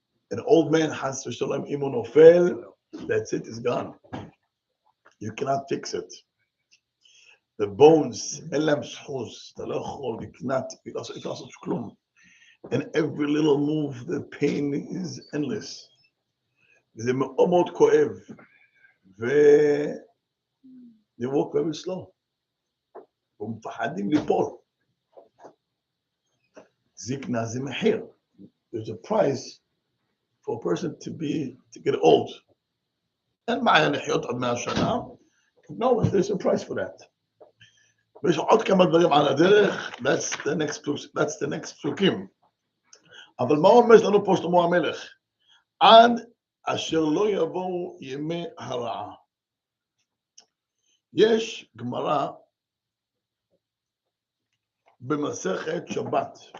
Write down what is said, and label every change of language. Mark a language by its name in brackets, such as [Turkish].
[English] An old man has to show him imunofel, that's it, it's gone. You cannot fix it. The bones, and every little move, the pain is endless. [Hebrew] זה מאוד כואב, [English] they walk very slow, [Hebrew] ומפחדים ליפול. זקנה זה מחיר. [English] There's a price for a person to get old. [Hebrew] אין בעיה לחיות עד 100 שנה. [English] No, there's a price for that. [Hebrew] ויש עוד כמה דברים על הדרך, [English] that's the next [Hebrew] פסוקים. אבל מה אומר לנו פה שלמה המלך? עד אשר לא יבואו ימי הרעה. יש גמרא במסכת שבת.